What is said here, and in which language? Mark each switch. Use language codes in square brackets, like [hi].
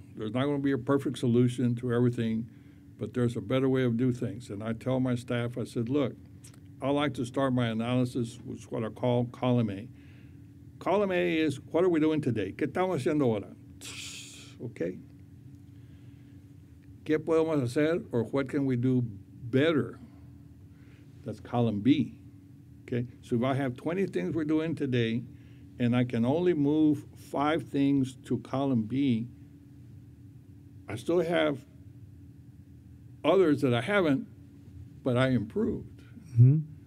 [en] There's not going to be a perfect solution to everything, but there's a better way of doing things. And I tell my staff, I said, look, I like to start my analysis with what I call column A. Column A is, what are we doing today? [es] ¿Qué estamos haciendo ahora? Okay. ¿Qué podemos hacer, [en] or what can we do better? That's column B. Okay. So if I have 20 things we're doing today, and I can only move 5 things to column B, I still have others that I haven't, but I improved. Mm-hmm.